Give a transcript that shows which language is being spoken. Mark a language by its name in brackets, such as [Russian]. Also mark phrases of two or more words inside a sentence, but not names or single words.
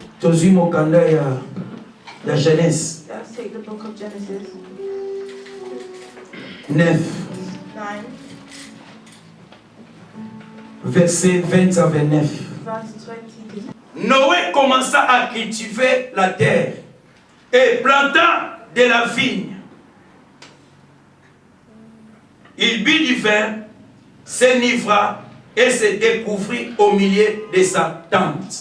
[Lingala] tozwi mokanda ya Genèse. [English] Let's take the book of Genesis 9. 9, [French] Verset 20 à 29. [English] verse 20. [French] Noé commença à cultiver la terre et planta de la vigne. Il but du vin, s'enivra et se découvrit au milieu de sa tente.